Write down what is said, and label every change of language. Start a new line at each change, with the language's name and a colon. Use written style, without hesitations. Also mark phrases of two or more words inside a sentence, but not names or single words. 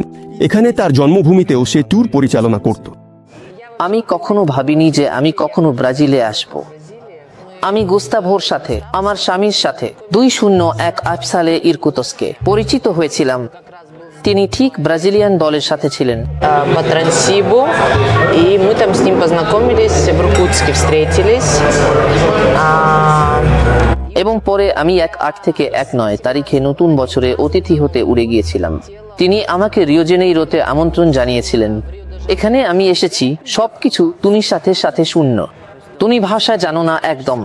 Bangla: এখানে তার জন্মভূমিতেও সে ট্যুর পরিচালনা করত। আমি কখনো ভাবিনি যে আমি কখনো ব্রাজিলে আসব। আমি গুস্তাভোর সাথে, আমার স্বামীর সাথে 2018 সালে ইরকুতস্কে পরিচিত হয়েছিলাম। তিনি ঠিক ব্রাজিলিয়ান দলের সাথে ছিলেন।
Russian: По Транссибу, и мы там с ним познакомились, в Иркутске встретились.
Bangla: এবং পরে আমি 8 থেকে 9 তারিখে নতুন বছরে অতিথি হতে উড়ে গিয়েছিলাম। তিনি আমাকে রিও জেনেইরোতে আমন্ত্রণ জানিয়েছিলেন। এখানে আমি এসেছি, সবকিছু তুমি সাথে সাথে শূন্য। তুমি ভাষা জানো না একদম।